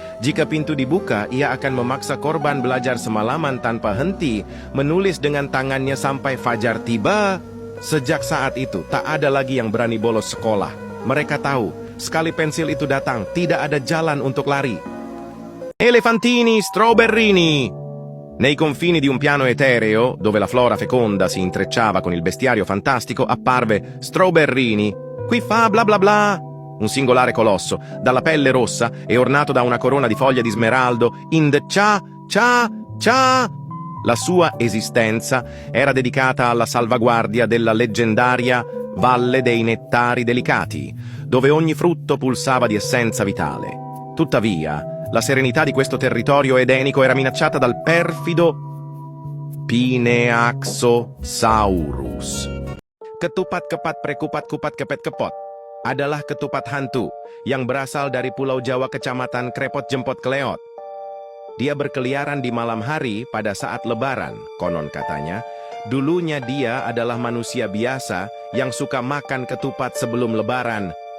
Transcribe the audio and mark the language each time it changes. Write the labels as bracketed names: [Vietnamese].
[Indonesian] Jika pintu dibuka, ia akan memaksa korban belajar semalaman tanpa henti, menulis dengan tangannya sampai fajar tiba. Sejak saat itu, tak ada lagi yang berani bolos sekolah. Mereka tahu, sekali pensil itu datang, tidak ada jalan untuk lari. [Italian] Elefantini, strawberrini! Nei confini di un piano etereo, dove la flora feconda si intrecciava con il bestiario fantastico, apparve Strawberrini. Qui fa bla bla bla. Un singolare colosso, dalla pelle rossa e ornato da una corona di foglie di smeraldo, [English] in the cha, cha, cha. [Italian] La sua esistenza era dedicata alla salvaguardia della leggendaria Valle dei Nettari Delicati, dove ogni frutto pulsava di essenza vitale. Tuttavia, la serenità di questo territorio edenico era minacciata dal perfido Pineaxosaurus. [Indonesian] Ketupat kepat prekupat kupat kepet kepot adalah ketupat hantu yang berasal dari Pulau Jawa Kecamatan Krepot Jempot Keleot. Dia berkeliaran di malam hari pada saat lebaran, konon katanya. Dulunya dia adalah manusia biasa yang suka makan ketupat sebelum lebaran.